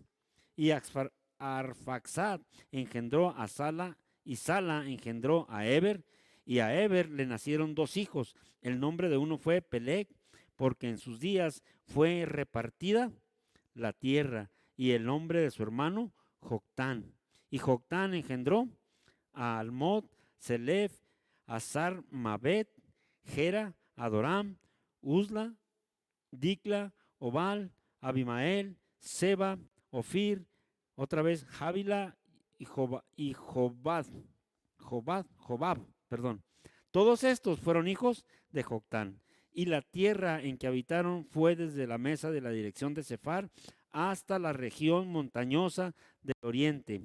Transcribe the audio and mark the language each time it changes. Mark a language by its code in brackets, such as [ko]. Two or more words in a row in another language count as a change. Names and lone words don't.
[es] Y Arfaxad engendró a Sala, y Sala engendró a Eber, y a Eber le nacieron dos hijos. El nombre de uno fue Peleg, porque en sus días fue repartida la tierra, y el nombre de su hermano, Joctán. Y Joctán engendró a Almod, Selef, a Sarmabet, Gera, Adoram, Uzla, Dicla, Obal, Abimael, Seba, Ofir, otra vez Javila y Jobab, perdón. Todos estos fueron hijos de Joctán. Y la tierra en que habitaron fue desde la mesa de la dirección de Sefar hasta la región montañosa del oriente.